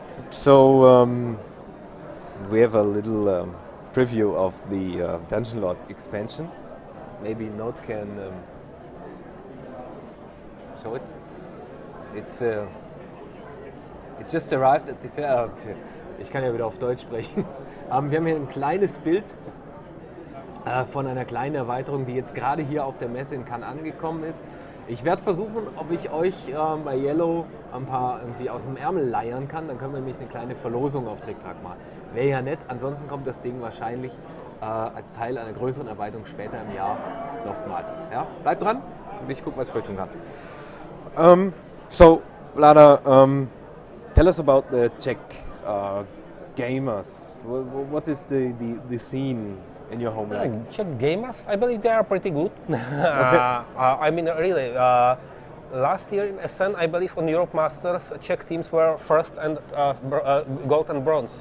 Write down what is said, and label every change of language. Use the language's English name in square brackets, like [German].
[English] So we have a little preview of the Dungeon Lord expansion. Maybe Note can show it. It just arrived at the fair. [German] Ich kann ja wieder auf Deutsch sprechen. Wir haben hier ein kleines Bild von einer kleinen Erweiterung, die jetzt gerade hier auf der Messe in Cannes angekommen ist. Ich werde versuchen, ob ich euch bei Yellow ein paar irgendwie aus dem Ärmel leiern kann. Dann können wir nämlich eine kleine Verlosung auf Tric Trac machen. Wäre ja nett. Ansonsten kommt das Ding wahrscheinlich als Teil einer größeren Erweiterung später im Jahr nochmal. Ja? Bleibt dran und ich gucke, was ich für euch tun kann. [English] So, Vlaada, tell us about the Czech gamers. What is the scene in your home like? Czech gamers, I believe they are pretty good. I mean, really, last year in Essen, I believe on Europe Masters, Czech teams were first and gold and bronze.